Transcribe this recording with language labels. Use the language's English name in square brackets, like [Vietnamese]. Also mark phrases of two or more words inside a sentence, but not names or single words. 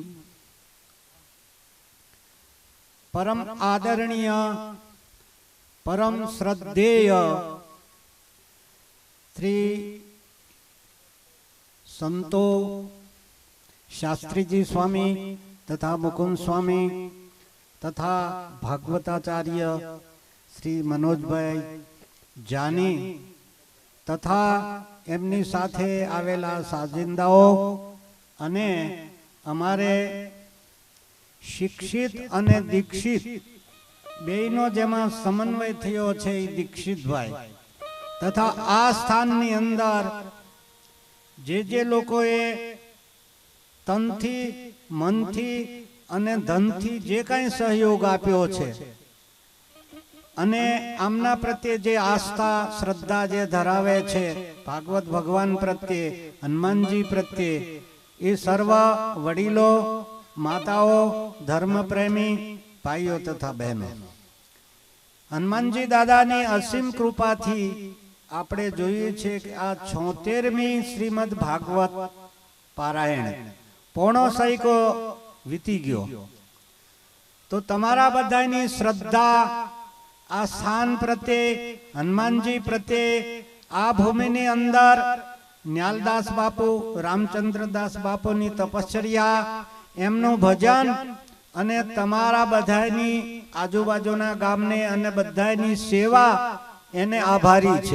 [Gujarati] પરમ આદરણીય પરમ શ્રદ્ધેય શ્રી સંતો શાસ્ત્રી જી સ્વામી તથા મુકુંદ સ્વામી તથા ભાગવતાચાર્ય શ્રી મનોજ ભાઈ જાની તથા એમની સાથે આવેલા સાજિંદાઓ અને અમારે શિક્ષિત અને દીક્ષિત બેનો જેમાં સમન્વય થયો છે દીક્ષિત ભાઈ તથા આ સ્થાનની અંદર જે લોકોએ તનથી મનથી અને ધનથી જે કંઈ સહયોગ આપ્યો છે અને આમના પ્રત્યે જે આસ્થા શ્રદ્ધા જે ધરાવે છે ભાગવત ભગવાન પ્રત્યે હનુમાનજી પ્રત્યે એ સર્વ વડીલો માતાઓ ધર્મ પ્રેમી ભાઈઓ તથા બહેનો હનુમાનજી દાદા ને અસીમ કૃપા થી આપણે જોઈએ છે કે આ 76મી શ્રીમદ ભાગવત પારાયણ પોણો સૈકો વીતી ગયો તો તમારા બધાની શ્રદ્ધા આ સ્થાન પ્રત્યે હનુમાનજી પ્રત્યે આ ભૂમિની અંદર ન્યાલદાસ બાપુ રામચંદ્રદાસ બાપુની તપશ્ચર્યા એમનું ભજન અને તમારા બધાની આજુબાજુના ગામને અને બધાની સેવા એને આભારી છે।